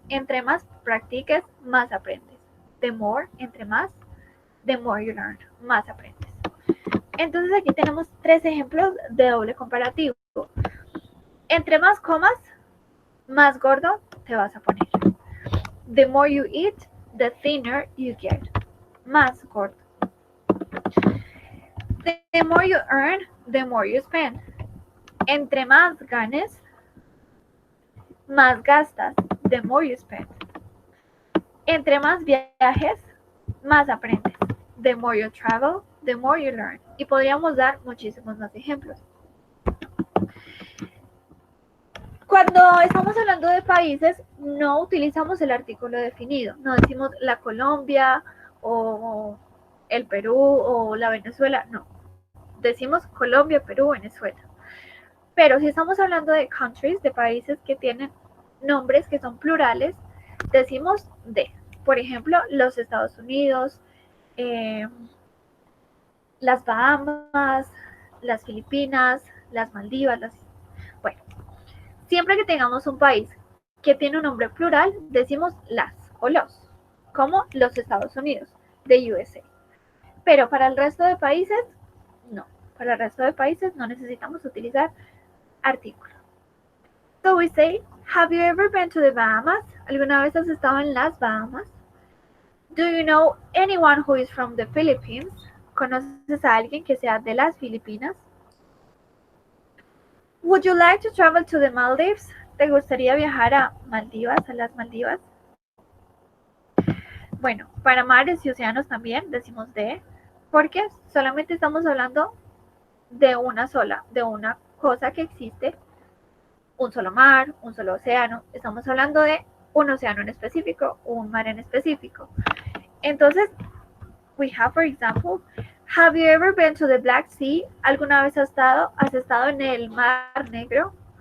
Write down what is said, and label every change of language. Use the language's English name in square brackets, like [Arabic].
[Spanish] Entre más practiques, más aprendes. [English] The more, [Spanish] entre más, [English] the more you learn, [Spanish] más aprendes. Entonces aquí tenemos 3 ejemplos de doble comparativo. Entre más comas, más gordo te vas a poner. [English] The more you eat, the thinner you get. [Spanish] Más gordo. [English] The more you earn, the more you spend. [Spanish] Entre más ganes, más gastas. [English] The more you spend. [Spanish] Entre más viajes, más aprendes. [English] The more you travel, the more you learn. [Spanish] Y podríamos dar muchísimos más ejemplos. Cuando estamos hablando de países, no utilizamos el artículo definido. No decimos la Colombia o el Perú o la Venezuela, no. Decimos Colombia, Perú, Venezuela. Pero si estamos hablando de countries, de países que tienen nombres que son plurales, decimos de. Por ejemplo, los Estados Unidos, las Bahamas, las Filipinas, las Maldivas, bueno, siempre que tengamos un país que tiene un nombre plural, decimos las o los, como los Estados Unidos, de USA. Pero para el resto de países, no. Para el resto de países no necesitamos utilizar artículo. [English] So we say, have you ever been to the Bahamas? [Spanish] ¿Alguna vez has estado en las Bahamas? [English] Do you know anyone who is from the Philippines? [Spanish] ¿Conoces a alguien que sea de las Filipinas? [English] Would you like to travel to the Maldives? [Spanish] ¿Te gustaría viajar a Maldivas, a las Maldivas? Bueno, para mares y océanos también decimos de, porque solamente estamos hablando de una cosa que existe, un solo mar, un solo océano. Estamos hablando de un océano en específico, un mar en específico. Entonces, [English] we have, for example, have you ever been to the Black Sea? [Spanish] ¿Alguna vez has estado en el Mar Negro?